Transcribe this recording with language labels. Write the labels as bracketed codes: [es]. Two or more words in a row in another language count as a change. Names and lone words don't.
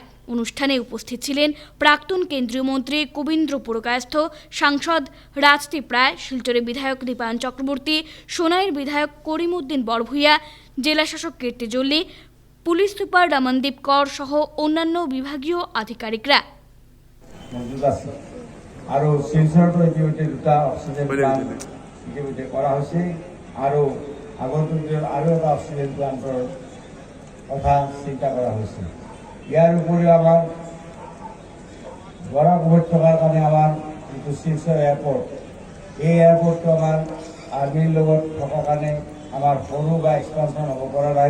[bn] অনুষ্ঠানে উপস্থিত ছিলেন প্রাক্তন কেন্দ্রীয় মন্ত্রী কবীন্দ্র পুরকায়স্থ, সাংসদ রাজদীপ রায়, শিলচরের বিধায়ক দীপায়ন চক্রবর্তী, সোনাইয়ের বিধায়ক করিমউদ্দিন বড়ভূইয়া, জেলাশাসক কীর্তি জল্লি, পুলিশ সুপার রমনদীপ কর সহ অন্যান্য বিভাগীয় আধিকারিকরা। [as] আৰু শিলচৰতো ইতিমধ্যে 2টা [en] oxygen plant [as] ইতিমধ্যে কৰা হৈছে আৰু আগন্তুক দিনত আৰু এটা [en] oxygen plant's [as] কথা চিন্তা কৰা হৈছে। ইয়াৰ উপৰিও আমাৰ বৰাক উপত্যকাৰ কাৰণে আমাৰ যিটো শিলচৰ এয়াৰপৰ্ট, এই এয়াৰপৰ্টটো আমাৰ আৰ্মিৰ লগত থকাৰ কাৰণে আমাৰ সৰু বা এক্সপানশ্যন হ'ব পৰা নাই।